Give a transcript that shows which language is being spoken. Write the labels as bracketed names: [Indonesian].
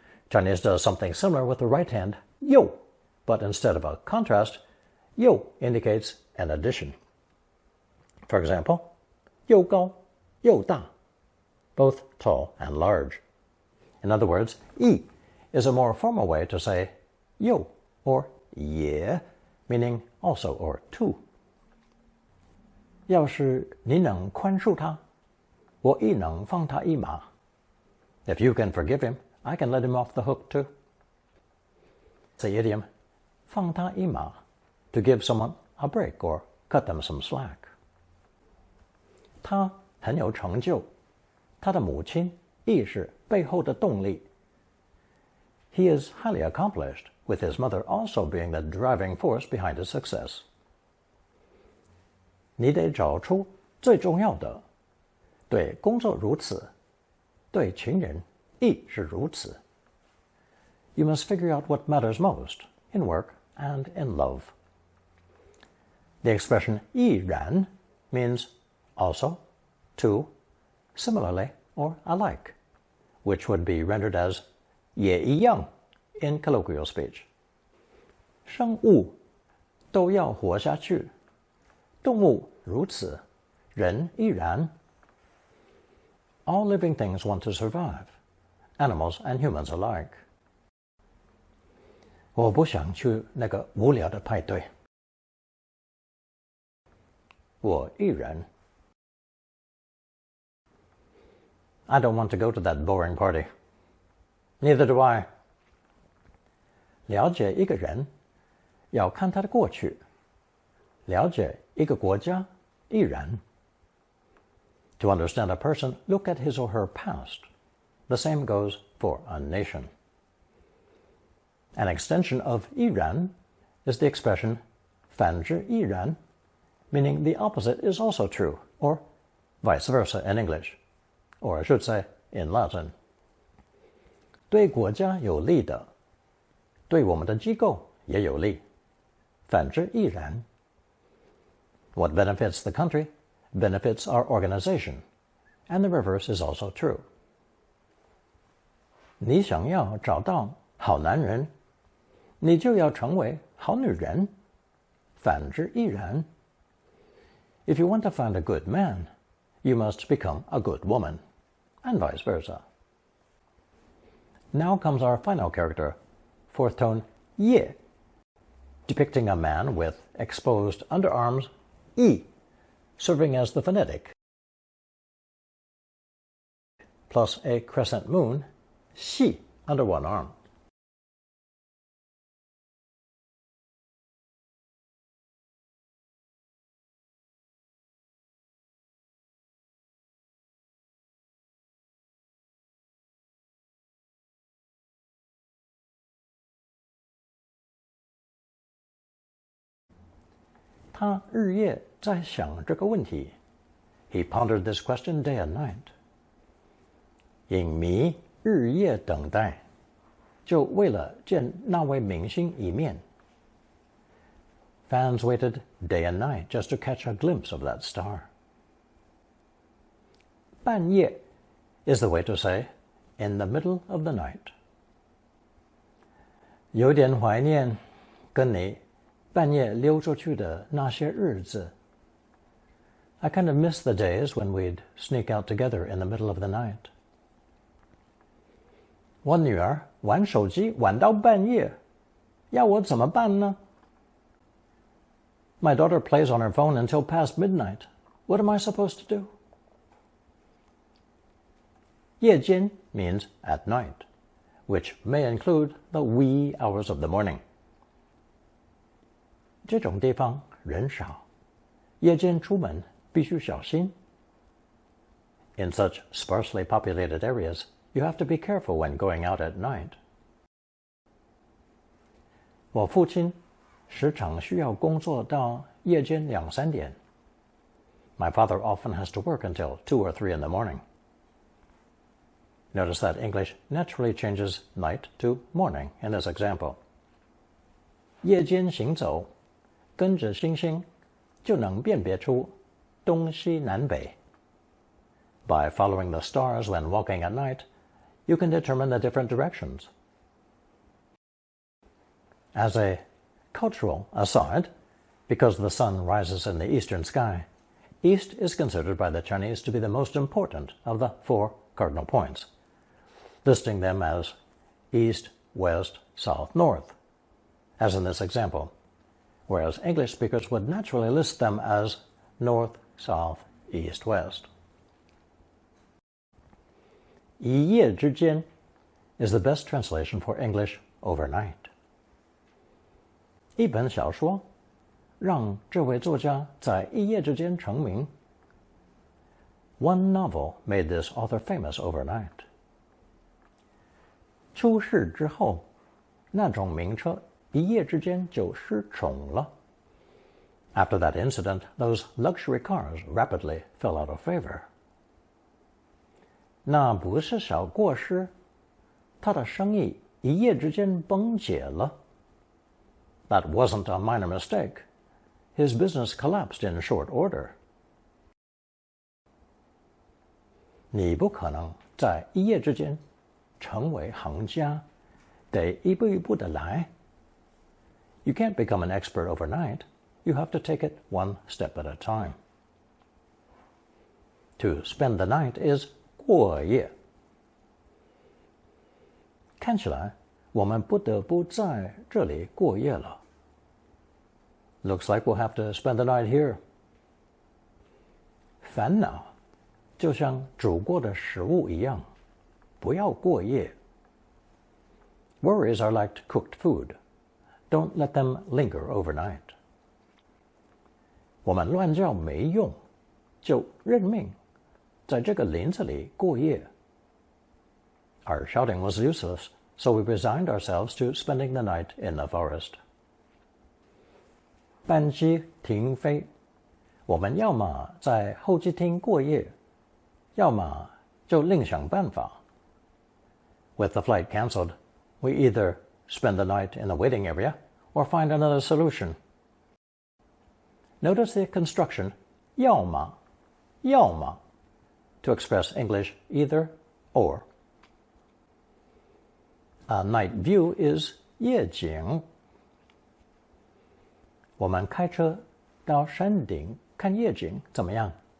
[English] Chinese does something similar with the right hand, 右, but instead of a contrast, 右 indicates an addition. For example, [Chinese] 又高,又大, [English] both tall and large. In other words, 一 is a more formal way to say 又 or 也, meaning also or too. [Chinese] 要是你能宽恕他，我亦能放他一马. [English] If you can forgive him, I can let him off the hook too. The idiom [Chinese] 放他一马, [English] to give someone a break or cut them some slack. [Chinese] 他很有成就，他的母亲亦是背后的动力。 [English] He is highly accomplished, with his mother also being the driving force behind his success. [Chinese] 你得找出最重要的，对工作如此，对情人亦是如此。 [English] You must figure out what matters most in work and in love. The expression 亦然 means also, too, similarly, or alike, which would be rendered as [Chinese] 也一样 [English] in colloquial speech. [Chinese] 生物都要活下去，动物如此，人亦然。 [English] All living things want to survive, animals and humans alike. [Chinese] 我不想去那个无聊的派对。我亦然。 [English] I don't want to go to that boring party. Neither do I. [Chinese] 了解一个人，要看他的过去；了解一个国家，亦然。 [English] To understand a person, look at his or her past. The same goes for a nation. An extension of 亦然 is the expression [Chinese] 反之亦然, [English] meaning the opposite is also true, or vice versa in English, or I should say in Latin. [Chinese] 对国家有利的，对我们的机构也有利，反之亦然。 [English] What benefits the country benefits our organization, and the reverse is also true. [Chinese] 你想要找到好男人，你就要成为好女人，反之亦然。 [English] If you want to find a good man, you must become a good woman, and vice versa. Now comes our final character, fourth tone 夜, depicting a man with exposed underarms, 一, serving as the phonetic, plus a crescent moon, 细, under one arm. [Chinese] 他日夜在想这个问题。 [English] He pondered this question day and night. [Chinese] 影迷日夜等待，就为了见那位明星一面。 [English] Fans waited day and night just to catch a glimpse of that star. 半夜 is the way to say in the middle of the night. [Chinese] 有点怀念跟你半夜溜出去的那些日子。 [English] I kind of miss the days when we'd sneak out together in the middle of the night. [Chinese] 我女儿玩手机玩到半夜，要我怎么办呢？ [English] My daughter plays on her phone until past midnight. What am I supposed to do? 夜间 means at night, which may include the wee hours of the morning. [Chinese] 这种地方人少，夜间出门必须小心。 [English] In such sparsely populated areas, you have to be careful when going out at night. [Chinese] 我父亲时常需要工作到夜间2、3点。 [English] My father often has to work until 2 or 3 in the morning. Notice that English naturally changes night to morning in this example. [Chinese] 夜间行走，跟着星星，就能辨别出东西南北。 [English] By following the stars when walking at night, you can determine the different directions. As a cultural aside, because the sun rises in the eastern sky, east is considered by the Chinese to be the most important of the 4 cardinal points, listing them as east, west, south, north, as in this example, whereas English speakers would naturally list them as north, south, east, west. 一夜之间 is the best translation for English overnight. [Chinese] 一本小说让这位作家在一夜之间成名。 [English] One novel made this author famous overnight. [Chinese] 出事之后，那种名车一夜之间就失宠了。 [English] After that incident, those luxury cars rapidly fell out of favor. [Chinese] 那不是小过失，他的生意一夜之间崩解了。 [English] That wasn't a minor mistake. His business collapsed in short order. [Chinese] 你不可能在一夜之间成为行家，得一步一步的来。 [English] You can't become an expert overnight. You have to take it one step at a time. To spend the night is 过夜。 [Chinese] 看起来我们不得不在这里过夜了。 [English] Looks like we'll have to spend the night here. [Chinese] 烦恼就像煮过的食物一样，不要过夜。 [English] Worries are like cooked food. Don't let them linger overnight. [Chinese] 我们乱叫没用，就认命在这个林子里过夜。 [English] Our shouting was useless, so we resigned ourselves to spending the night in the forest. [Chinese] 班机停飞，我们要么在候机厅过夜，要么就另想办法。 [English] With the flight cancelled, we either spend the night in the waiting area or find another solution. Notice the construction 要么to express English either or. A night view is 夜景。 [Chinese] 我们开车到山顶看夜景怎么样？